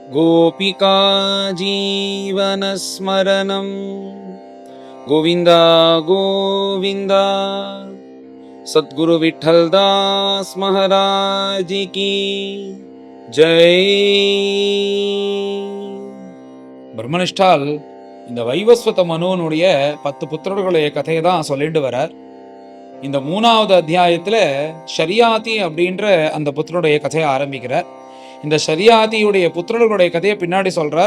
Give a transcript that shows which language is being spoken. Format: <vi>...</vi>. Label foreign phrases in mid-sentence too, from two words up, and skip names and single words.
<sa>गोपिका जीवनस्मरणं गोविन्द गोविन्द।</sa> <hi>सद्गुरु विठ्ठलदास महाराज की जय।</hi> <ta>பிரம்மனிஷ்டால் இந்த வைவஸ்வத மனுவனுடைய 10 புத்திரர்களுடைய கதையை தான் சொல்லிட்டு வரார். இந்த 3வது அத்தியாயத்துல ஷரியாத்தி அப்படின்ற அந்த புத்திரனுடைய கதையை ஆரம்பிக்கிறார். இந்த ஷரியாத்தியுடைய புத்திரர்களுடைய கதையை பின்னாடி சொல்றார்.</ta>